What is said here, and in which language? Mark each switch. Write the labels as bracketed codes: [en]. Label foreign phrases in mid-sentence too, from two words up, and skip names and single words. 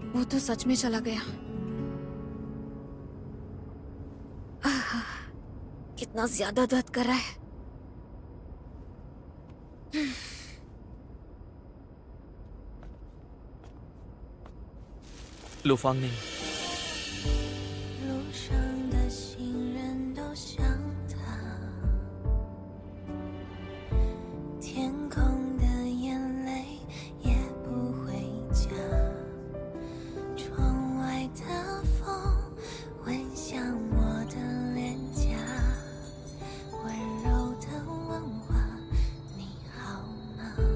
[hi] तो सच में चला गया। कितना ज्यादा दर्द कर रहा है। लू फांगनिंग, [zh] 路上的行人都像他，天空的眼泪也不回家，窗外的风吻向我的脸颊，温柔的问话你好吗？